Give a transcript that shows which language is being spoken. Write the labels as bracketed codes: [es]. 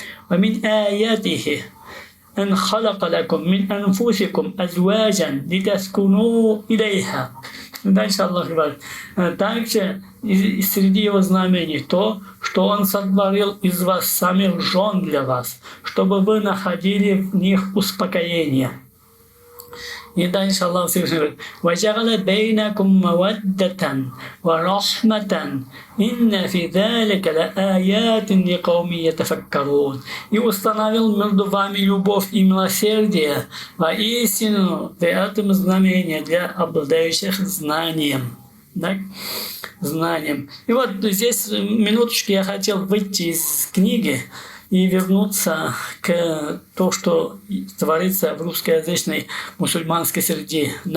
[ar] وَمِنْ آيَاتِهِ أَنْ خَلَقَ لَكُمْ مِنْ أَنْفُسِكُمْ أَزْوَاجًا لِتَسْكُنُوا إِلَيْهَا. [ru] Дальше Аллах говорит, также среди его знамений то, что Он сотворил из вас самих жен для вас, чтобы вы находили в них успокоение. И дальше Аллах Всевышний говорит, [ar] وَجَعَلَ بَيْنَكُمْ مَوَدَّةً وَرَحْمَةً إِنَّ فِي ذَلِكَ لَآيَاتٍ لِقَوْمٍ يَتَفَكَّرُونَ. [ru] И установил между вами любовь и милосердие, воистину в этом знамение для обладающих знанием. Да? Знанием. И вот здесь минуточку я хотел выйти из книги и вернуться к тому, что творится в русскоязычной мусульманской среде.